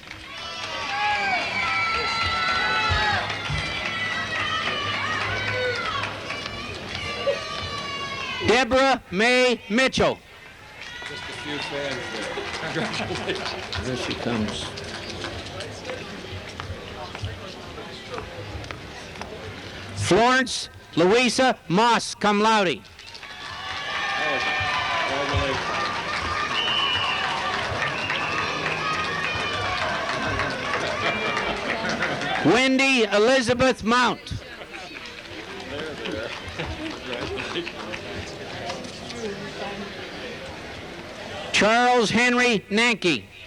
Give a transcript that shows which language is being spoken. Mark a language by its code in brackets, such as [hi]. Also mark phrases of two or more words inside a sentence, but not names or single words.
[en] Deborah May Mitchell. Just a few fans there. Congratulations. There she comes. Florence Louisa Moss, [la] cum laude. [en] Wendy Elizabeth Mount. Charles Henry Nanke.